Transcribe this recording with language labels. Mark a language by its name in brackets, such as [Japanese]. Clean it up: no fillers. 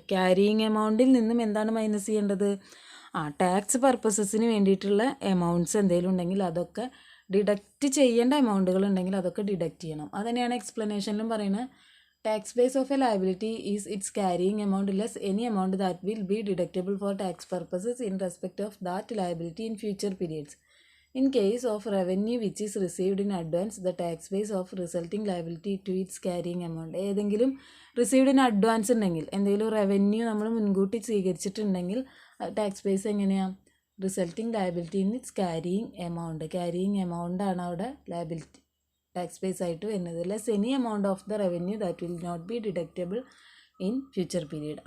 [Malayalam] Carrying എമൗണ്ടിൽ നിന്നും എന്താണ് minus ചെയ്യേണ്ടത്? ടാക്സ് പർപ്പസസിന് വേണ്ടിയിട്ടുള്ള എമൗണ്ട്സ് എന്തെങ്കിലും ഉണ്ടെങ്കിൽ അതൊക്കെ ഡിഡക്റ്റ് ചെയ്യേണ്ട എമൗണ്ടുകൾ ഉണ്ടെങ്കിൽ അതൊക്കെ ഡിഡക്റ്റ് ചെയ്യണം. അതുതന്നെയാണ് എക്സ്പ്ലനേഷനിലും പറയുന്നത്. [English] Tax base of a liability is its carrying amount less any amount that will be deductible for tax purposes in respect of that liability in future periods. In case of revenue which is received in advance, the tax base of resulting liability to its carrying amount. [Malayalam] ഏതെങ്കിലും received in advance ഉണ്ടെങ്കിൽ, എന്തെങ്കിലും revenue നമ്മൾ മുൻകൂട്ടി സ്വീകരിച്ചിട്ടുണ്ടെങ്കിൽ tax base എങ്ങനെയാണ്? Resulting liability in its carrying amount ആണ് അവിടെ liability tax base ആയിട്ട് വരുന്നത്. [English] Less any amount of the revenue that will not be deductible in future period.